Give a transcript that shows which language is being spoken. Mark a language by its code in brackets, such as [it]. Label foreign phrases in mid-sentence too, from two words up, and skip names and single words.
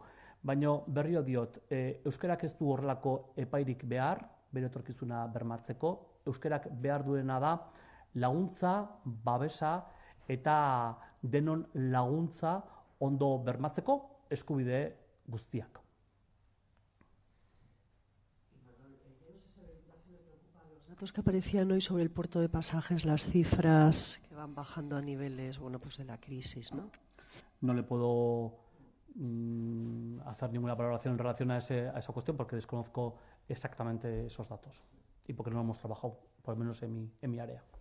[eu] Baina berriro diot, euskarak ez du horrelako epairik behar, bere etorkizuna bermatzeko, euskarak behar duena da laguntza, babesa eta denon laguntza ondo bermatzeko eskubide guztiak. [es] Los datos que aparecían hoy sobre el puerto de pasajes, las cifras que van bajando a niveles, bueno, pues de la crisis, ¿no? No le puedo hacer ninguna valoración en relación a esa cuestión porque desconozco exactamente esos datos y porque no hemos trabajado, por lo menos en mi área.